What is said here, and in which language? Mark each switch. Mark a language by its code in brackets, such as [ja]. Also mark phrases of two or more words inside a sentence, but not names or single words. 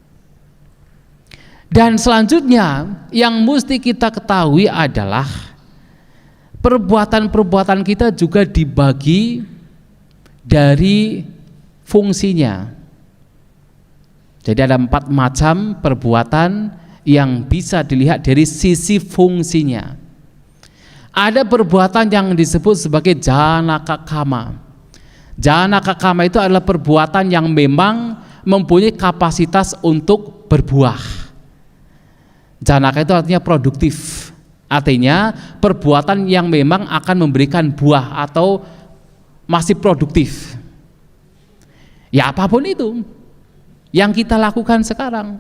[id] Dan selanjutnya yang mesti kita ketahui adalah perbuatan-perbuatan kita juga dibagi dari fungsinya. Jadi ada 4 macam perbuatan yang bisa dilihat dari sisi fungsinya. Ada perbuatan yang disebut sebagai [pi] janaka kama. Janaka kama [id] itu adalah perbuatan yang memang mempunyai kapasitas untuk berbuah. Janaka itu artinya produktif. Artinya perbuatan yang memang akan memberikan buah atau masih produktif. Ya apapun itu yang kita lakukan sekarang.